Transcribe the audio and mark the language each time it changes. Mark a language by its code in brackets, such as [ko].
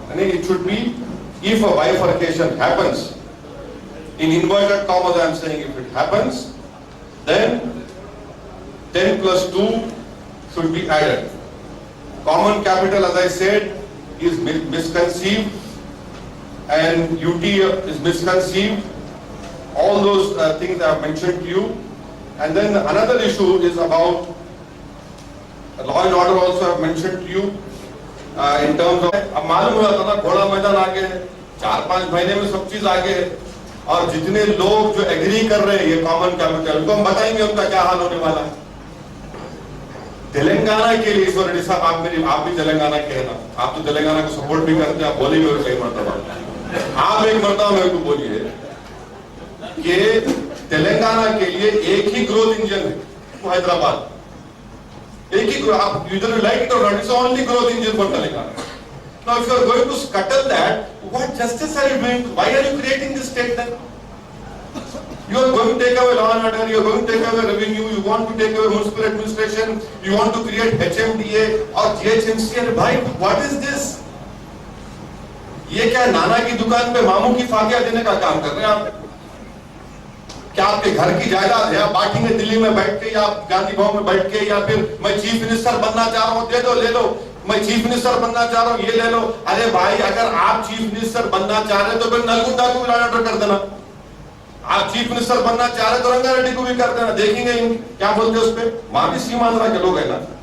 [en] And it should be, if a bifurcation happens, in inverted commas I am saying, if it happens, then 10 plus 2 should be added. Common capital, as I said, is misconceived, and UT is misconceived. All those things I have mentioned to you. And then another issue is about law and order also I have mentioned to you in terms of, [hi] अब मालूम हुआ था ना घोड़ा मैदान आगे है, 4-5 महीने में सब चीज आगे है, और जितने लोग जो एग्री कर रहे हैं ये कॉमन कैपिटल, उनको हम बताएंगे उनका क्या हाल होने वाला है। तेलंगाना के लिए ईश्वर रेड्डी साहब, आप भी तेलंगाना के हैं ना, आप तो तेलंगाना को सपोर्ट भी करते हैं, आप बोलेंगे और कई मरतबा, आप एक मरतबा मेरे को बोलिए कि तेलंगाना के लिए एक ही ग्रोथ इंजन है, वो हैदराबाद, एक ही, आप [en] User like it और not, it's only growth engine for Telangana. Now if you are going to scuttle that, what justice are you doing? Why are you creating this state then? You are going to take away law and order, you are going to take away revenue, you want to take away municipal administration, you want to create HMDA or GHMC, and भाई, what is this? [hi] ये क्या नाना की दुकान पे मामू की फातिया देने का काम कर रहे हैं आप? क्या आपके घर की जायदाद है, आप बांटेंगे दिल्ली में बैठ के या गांधी भवन में बैठ के, या फिर मैं चीफ मिनिस्टर बनना चाह रहा हूँ, दे दो ले लो, मैं चीफ मिनिस्टर बनना चाह रहा हूँ, ये ले लो। अरे भाई, अगर आप चीफ मिनिस्टर बनना चाह रहे तो फिर नलगुंडा को भी ऑर्डर कर देना, आप चीफ मिनिस्टर बनना चाह रहे तो रंगा रेड्डी को भी कर देना, देखेंगे क्या बोलते हैं उस पर, वहां भी सीमांध्रा के लोग है ना।